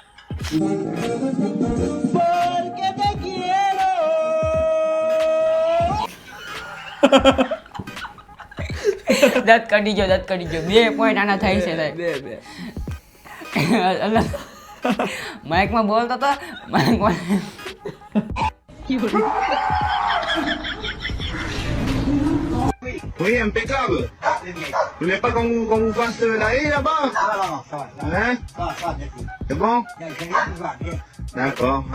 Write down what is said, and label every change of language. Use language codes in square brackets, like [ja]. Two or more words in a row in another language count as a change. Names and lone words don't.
[gu] દાંત કાઢી ગયો 2 પોઈન્ટ આના થાય છે સાહેબ. બે માઇકમાં બોલતો હતો માઇકમાં. [pt] Foi impecável. Não é para como pastor aí, tá bom? Né? Tá bom? D'accord.